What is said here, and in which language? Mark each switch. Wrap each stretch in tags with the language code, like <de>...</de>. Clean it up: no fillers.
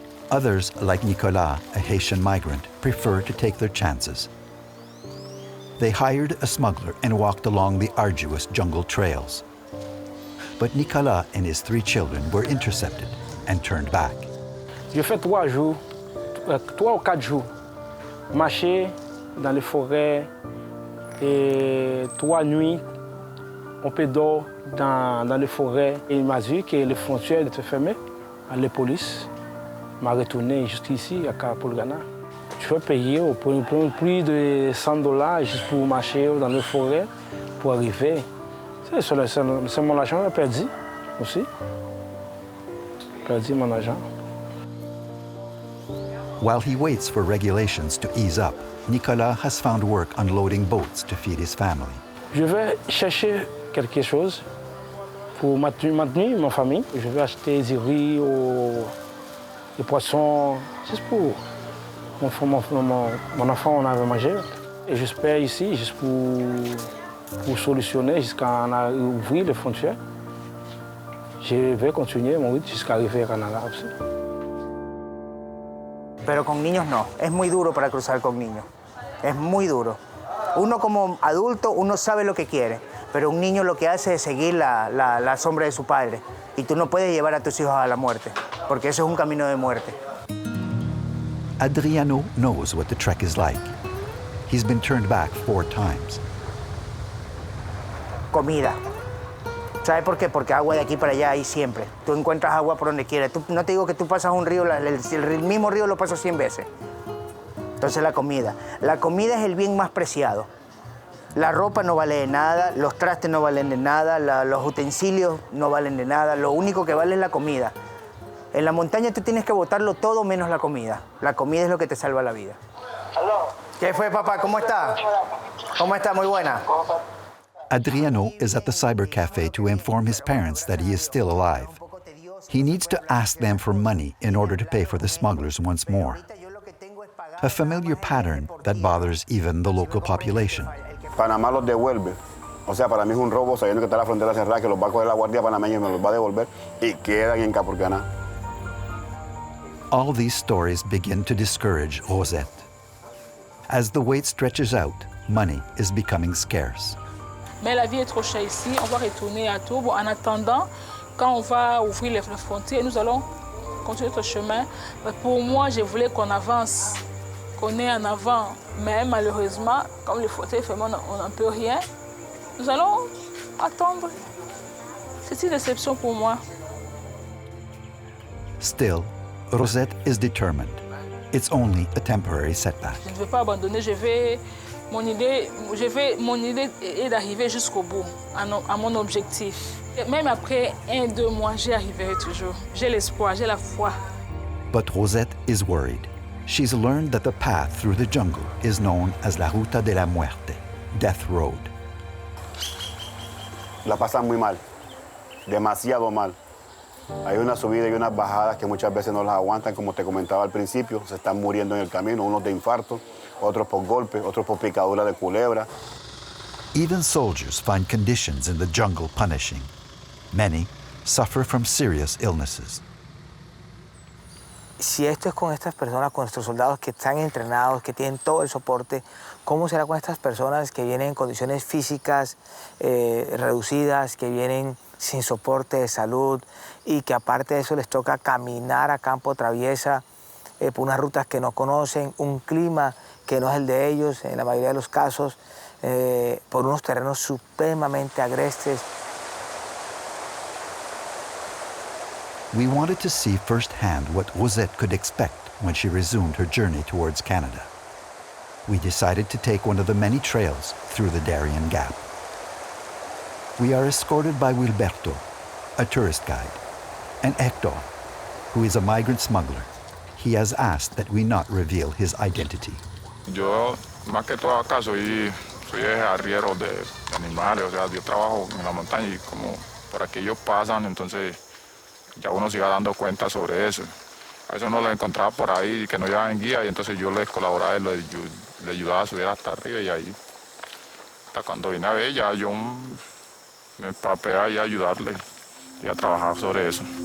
<en>Others, like Nicolas, a Haitian migrant, prefer to take their chances. They hired a smuggler and walked along the arduous jungle trails. But Nicolas and his 3 children were intercepted and turned back.</en> <fr>J'ai fait 3 jours, 3 ou 4 jours, marcher dans les forêts et 3 nuits, on peut dormir dans les forêts. Et il m'a dit que les frontières étaient fermées, la police m'a retourné jusqu'ici, à Capurganá. Je vais payer au plus de $100 juste pour marcher dans les forêts, pour arriver. C'est mon argent que j'ai perdu aussi. J'ai perdu mon argent.</fr> <en>While he waits for regulations to ease up, Nicolas has found work unloading boats to feed his family.</en> <fr>Je vais chercher quelque chose pour maintenir ma famille. Je vais acheter du riz, des poissons, juste pour mon enfant, on avait mangé. Et j'espère ici, juste pour solutionner jusqu'à ouvrir les frontières. Je vais continuer mon rythme jusqu'à arriver au Canada aussi.</fr> <es>Pero con niños no, es muy duro para cruzar con niños, es muy duro. Uno como adulto, uno sabe lo que quiere, pero un niño lo que hace es seguir la sombra de su padre. Y tú no puedes llevar a tus hijos a la muerte, porque eso es un camino de muerte.</es> <en>Adriano knows what the trek is like. He's been turned back 4 times.</en> <es>Comida. ¿Sabes por qué? Porque agua de aquí para allá hay siempre. Tú encuentras agua por donde quieras. No te digo que tú pasas un río, el mismo río lo pasas 100 veces. Entonces la comida. La comida es el bien más preciado. La ropa no vale de nada, los trastes no valen de nada, los utensilios no valen de nada. Lo único que vale es la comida. En la montaña tú tienes que botarlo todo menos la comida. La comida es lo que te salva la vida. ¿Qué fue, papá? ¿Cómo está? ¿Cómo está? Muy buena.</es> <en>Adriano is at the cyber cafe to inform his parents that he is still alive. He needs to ask them for money in order to pay for the smugglers once more. A familiar pattern that bothers even the local population.</en> <es>Panamá los devuelve. O sea, para mí es un robo sabiendo que está la frontera cerrada, que los va a coger la guardia panameña y me los va a devolver y quedan en Capurganá.</es> <en>All these stories begin to discourage Rosette. As the wait stretches out, money is becoming scarce.</en> <fr>Mais la vie est trop chère ici, on va retourner à Tours. Bon, en attendant, quand on va ouvrir les frontières, nous allons continuer notre chemin. Mais pour moi, je voulais qu'on avance, qu'on est en avant. Mais malheureusement, comme les frontières fermées, on n'en peut rien. Nous allons attendre. C'est une déception pour moi.</fr> <en>Still, Rosette is determined. It's only a temporary setback.</en> <fr>Je ne veux pas abandonner, mon idée est d'arriver jusqu'au bout, à mon objectif. Même après 1-2 mois, j'y arriverai toujours. J'ai l'espoir, j'ai la foi.</fr> <en>But Rosette is worried. She's learned that the path through the jungle is known as la Ruta de la Muerte, Death Road.</en> <es>La pasan muy mal, demasiado mal. Hay una subida y unas bajadas que muchas veces no las aguantan, como te comentaba al principio. Se están muriendo en el camino, unos de infarto, otros por golpes, otros por picadura de culebra.</es> <en>Even soldiers find conditions in the jungle punishing. Many suffer from serious illnesses.</en> <es>Si esto es con estas personas, con nuestros soldados que están entrenados, que tienen todo el soporte, ¿cómo será con estas personas que vienen en condiciones físicas reducidas, que vienen sin soporte de salud y que aparte de eso les toca caminar a campo traviesa por unas rutas que no conocen, un clima que no es el de ellos, en la mayoría de los casos, por unos terrenos supremamente agrestes?</es> <en>We wanted to see firsthand what Rosette could expect when she resumed her journey towards Canada. We decided to take one of the many trails through the Darien Gap. We are escorted by Wilberto, a tourist guide, and Hector, who is a migrant smuggler. He has asked that we not reveal his identity.</en> <es>Yo, más que todo acá, soy arriero de animales, o sea, yo trabajo en la montaña y como por aquí ellos pasan, entonces ya uno se iba dando cuenta sobre eso. A veces uno lo encontraba por ahí que no llevaban guía y entonces yo les colaboraba y le ayudaba a subir hasta arriba y ahí, hasta cuando vine a ver, ya yo me empapé ahí a ayudarle y a trabajar sobre eso.</es>